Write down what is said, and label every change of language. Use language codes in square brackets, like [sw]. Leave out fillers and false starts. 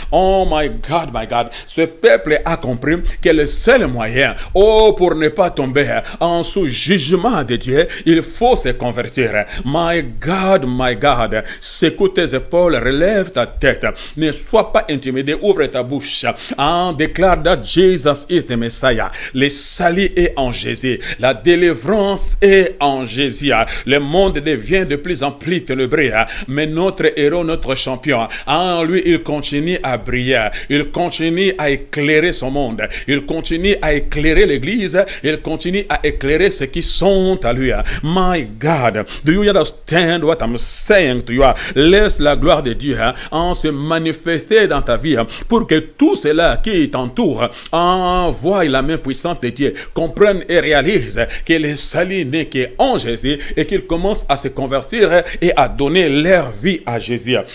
[en] Oh my God, [fr] ce peuple a compris que le seul moyen, pour ne pas tomber en sous jugement de Dieu, il faut se convertir. My God, secoue tes épaules, relève ta tête, ne sois pas intimidé, ouvre ta bouche. Déclare [en] that Jesus is the Messiah. [fr] Le salut est en Jésus. La délivrance est en Jésus. Le monde devient de plus en plus ténébreux. Mais notre héros, notre champion, lui, il continue à briller. Il continue à éclairer son monde. Il continue à éclairer l'église. Il continue à éclairer ceux qui sont à lui. [en] My God, do you understand what I'm saying to you? [fr] Laisse la gloire de Dieu se manifester dans ta vie pour que tout cela qui t'entoure voient la main puissante de Dieu, comprennent et réalisent que le salut n'est qu'en Jésus et qu'ils commencent à se convertir et à donner leur vie à Jésus.